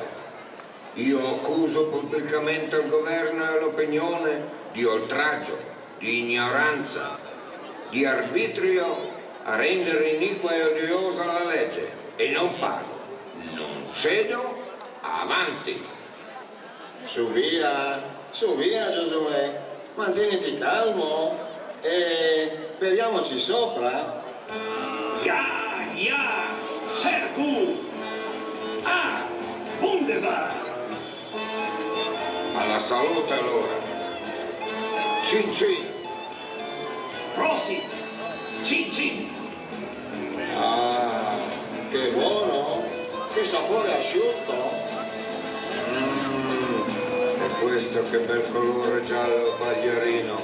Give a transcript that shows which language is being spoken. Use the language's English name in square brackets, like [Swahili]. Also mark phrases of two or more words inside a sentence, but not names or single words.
[Italian] Io accuso pubblicamente il governo e l'opinione di oltraggio, di ignoranza, di arbitrio a rendere iniqua e odiosa la legge e non pago, non cedo, avanti. Su via Giosuè, mantieniti calmo e vediamoci sopra. [German] Ja, sehr gut. Ah, wunderbar. [Italian] Alla salute allora. Cin cin. Prosit. Cin cin. Ah, che buono, che sapore asciutto. E questo che bel colore giallo pagliarino.